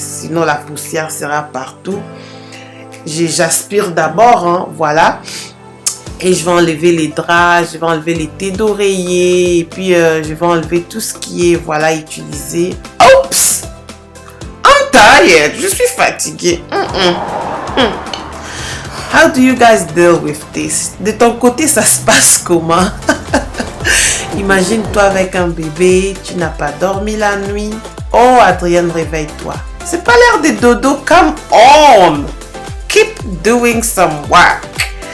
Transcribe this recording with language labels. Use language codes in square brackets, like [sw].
[fr] Sinon, la poussière sera partout. J'aspire d'abord, hein, voilà. Et je vais enlever les draps, je vais enlever les thés d'oreiller, et puis je vais enlever tout ce qui est, voilà, utilisé. Oups! [en] I'm tired, [fr] je suis fatiguée. [en] How do you guys deal with this? [fr] De ton côté, ça se passe comment? Imagine-toi avec un bébé, tu n'as pas dormi la nuit. Oh, Adrienne, réveille-toi. C'est pas l'heure de dodo, [en] come on! Keep doing some work.